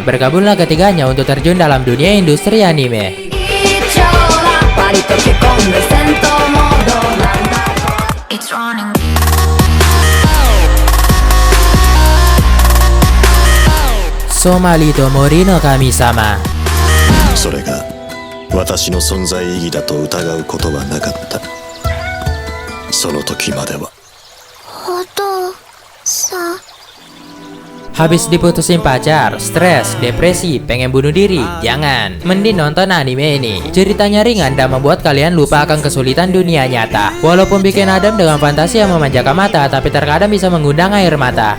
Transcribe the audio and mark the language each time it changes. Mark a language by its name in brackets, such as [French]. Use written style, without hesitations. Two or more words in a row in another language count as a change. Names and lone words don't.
[Indonesian] Bergabunglah ketiganya untuk terjun dalam dunia industri anime. Somali Tomori no Kami-sama. [Japanese] それが私の存在意義だと疑うことはなかった。その時までは。お父さん。 [Indonesian] Habis diputusin pacar, stres, depresi, pengen bunuh diri? Jangan, mending nonton anime ini. Ceritanya ringan dan membuat kalian lupa akan kesulitan dunia nyata. Walaupun bikin adem dengan fantasi yang memanjakan mata, tapi terkadang bisa mengundang air mata.